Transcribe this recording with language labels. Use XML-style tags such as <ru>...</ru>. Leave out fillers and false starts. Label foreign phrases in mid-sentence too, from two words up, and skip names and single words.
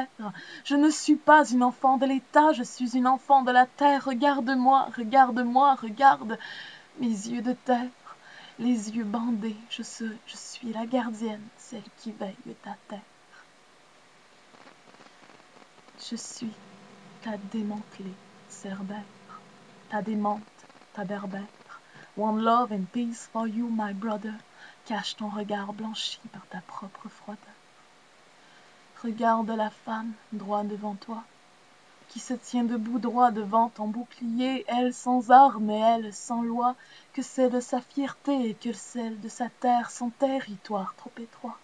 <fr>Je ne suis pas une enfant de l'État, je suis une enfant de la terre. Regarde-moi, regarde-moi, regarde mes yeux de terre. Les yeux bandés, je suis la gardienne, celle qui veille ta terre. Je suis ta démantelée cerbère, ta démente, ta berbère.</fr> <en>One love and peace for you, my brother.</en> <fr>Cache ton regard blanchi par ta propre froideur. Regarde la femme droit devant toi, qui se tient debout droit devant ton bouclier, elle sans armes et elle sans loi, que c'est de sa fierté et que celle de sa terre, son territoire trop étroit.</fr>